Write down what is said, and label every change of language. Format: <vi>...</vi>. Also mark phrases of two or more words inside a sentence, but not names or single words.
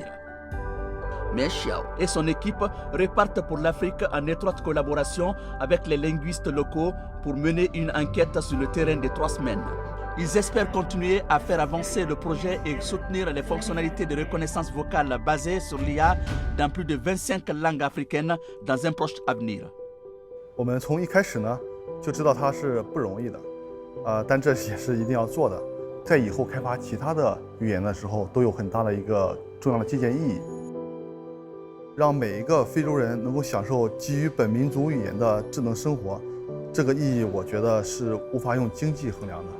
<fr>Mais Xiao et son équipe repartent pour l'Afrique en étroite collaboration avec les linguistes locaux pour mener une enquête sur le terrain de 3 semaines. Ils espèrent continuer à faire avancer le projet et soutenir les fonctionnalités de reconnaissance vocale basées sur l'IA dans plus de 25 langues africaines dans un proche avenir.</fr> <zh>我们从一开始呢就知道它是不容易的，但这也是一定要做的。在以后开发其他的语言的时候，都有很大的一个重要的借鉴意义。让每一个非洲人能够享受基于本民族语言的智能生活，这个意义我觉得是无法用经济衡量的。</zh>